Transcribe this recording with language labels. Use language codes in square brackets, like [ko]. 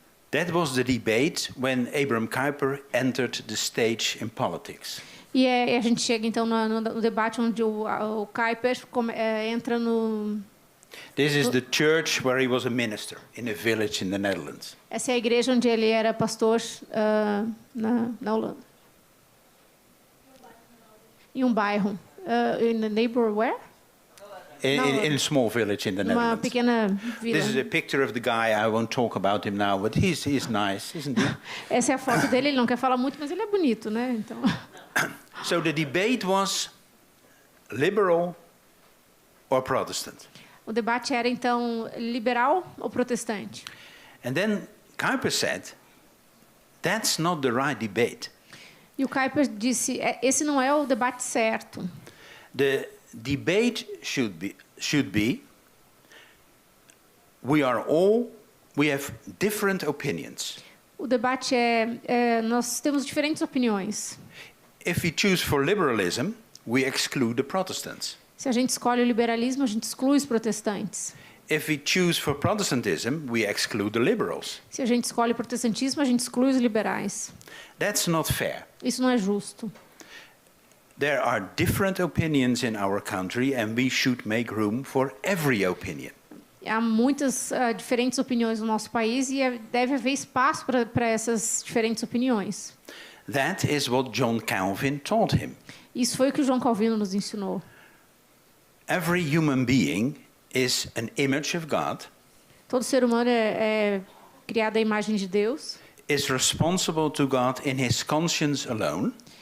[en] That was the debate when Abraham Kuyper entered the stage in politics. [pt] E a gente chega então no debate onde o Kuyper entra no. [en] This is the church where he was a minister in a village in the Netherlands. [pt] Essa é a igreja onde ele era pastor na Holanda. Em um bairro, [en] in a neighbor where? In a small village in the Netherlands. [pt] Uma pequena vila. [en] This is a picture of the guy. I won't talk about him now, but he's nice, isn't he? [pt] Essa é a foto dele. Ele não quer falar muito, mas ele é bonito, né? Então. [en] So the debate was liberal or Protestant. [pt] O debate era então liberal ou protestante. [en] And then Kuyper said, that's not the right debate. [pt] E o Kuyper disse, esse não é o debate certo. [en] The debate should be we have different opinions. [pt] O debate nós temos diferentes opiniões. [en] If we choose for liberalism, we exclude the Protestants. [pt] Se a gente escolhe o liberalismo, a gente exclui os protestantes. [en] If we choose for Protestantism, we exclude the liberals. [pt] Se a gente escolhe o protestantismo, a gente exclui os liberais. [en] That's not fair. [pt] Isso não é justo. [en] There are different opinions in our country and we should make room for every opinion. [pt] Há muitas diferentes opiniões no nosso país e deve haver espaço para essas diferentes opiniões. [en] That is what John Calvin taught him. [pt] Isso foi o que o João Calvino nos ensinou. [en] Every human being is an image of God. [pt] Todo ser humano é criado à imagem de Deus. [en] Is responsible to God in his conscience alone.